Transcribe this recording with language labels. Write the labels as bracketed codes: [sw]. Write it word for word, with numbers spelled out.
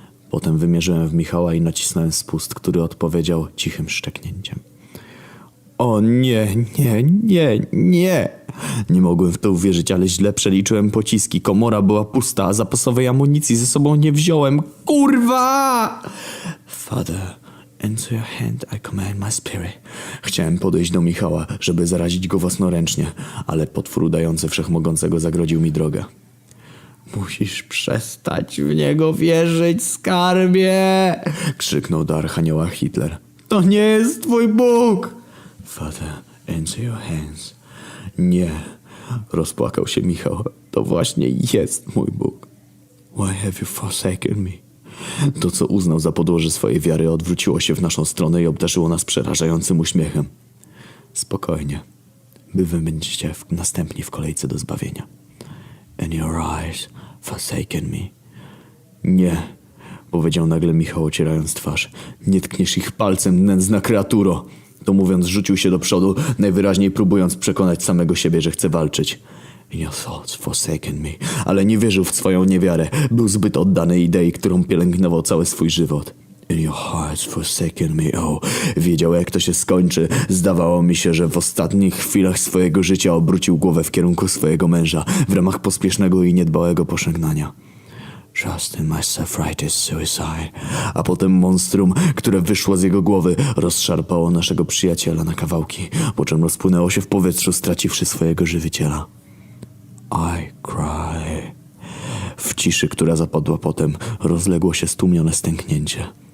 [pl] Potem wymierzyłem w Michała i nacisnąłem spust, który odpowiedział cichym szczeknięciem. O nie, nie, nie, nie! Nie mogłem w to uwierzyć, ale źle przeliczyłem pociski. Komora była pusta, a zapasowej amunicji ze sobą nie wziąłem. Kurwa! [en] Father, into your hand I command my spirit. [pl] Chciałem podejść do Michała, żeby zarazić go własnoręcznie, ale potwór udający wszechmogącego zagrodził mi drogę. Musisz przestać w niego wierzyć, skarbie! Krzyknął do archanioła Hitler. To nie jest twój Bóg! [en] Father, into your hands. [pl] Nie, rozpłakał się Michał. To właśnie jest mój Bóg. [en] Why have you forsaken me? [pl] To, co uznał za podłoże swojej wiary, odwróciło się w naszą stronę i obdarzyło nas przerażającym uśmiechem. Spokojnie. By wy będziecie w- następni w kolejce do zbawienia. [en] In your eyes, forsaken me. [pl] Nie, powiedział nagle Michał, ocierając twarz. Nie tkniesz ich palcem, nędzna kreaturo. To mówiąc, rzucił się do przodu, najwyraźniej próbując przekonać samego siebie, że chce walczyć. [en] In your thoughts, forsaken me. [pl] Ale nie wierzył w swoją niewiarę. Był zbyt oddany idei, którą pielęgnował cały swój żywot. [en] In your hearts, forsaken me, oh. [pl] Wiedział, jak to się skończy. Zdawało mi się, że w ostatnich chwilach swojego życia obrócił głowę w kierunku swojego męża w ramach pospiesznego i niedbałego pożegnania. [en] Trust in my self-righteous suicide. [pl] A potem monstrum, które wyszło z jego głowy, rozszarpało naszego przyjaciela na kawałki, po czym rozpłynęło się w powietrzu, straciwszy swojego żywiciela. [en] I cry. [pl] W ciszy, która zapadła potem, rozległo się stłumione stęknięcie.